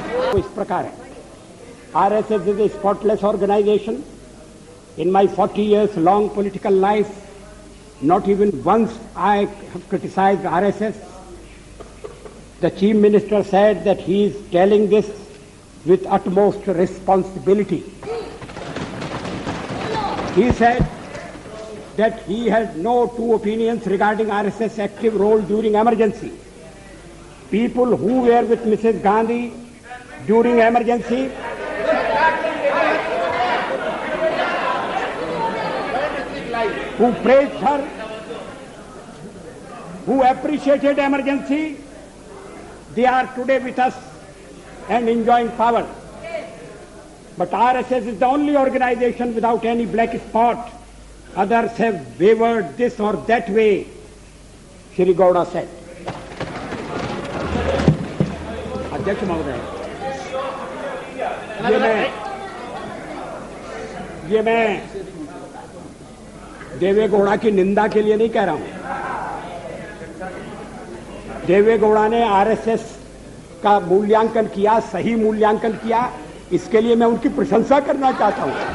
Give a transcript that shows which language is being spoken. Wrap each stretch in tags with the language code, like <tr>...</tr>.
<en>तो इस प्रकार है, RSS is a spotless organisation. In my 40 years long political life, not even once I have criticized RSS. The Chief Minister said that he is telling this with utmost responsibility. He said that he has no two opinions regarding RSS active role during emergency. People who were with Mrs. Gandhi during emergency who praised her, who appreciated emergency, they are today with us and enjoying power. But RSS is the only organization without any black spot. Others have wavered this or that way, Shri Gowda said.</en> <hi>अध्यक्ष महोदय, ये मैं देवे गौड़ा की निंदा के लिए नहीं कह रहा हूं। देवे गौड़ा ने आरएसएस का मूल्यांकन किया, सही मूल्यांकन किया, इसके लिए मैं उनकी प्रशंसा करना चाहता हूं।</hi>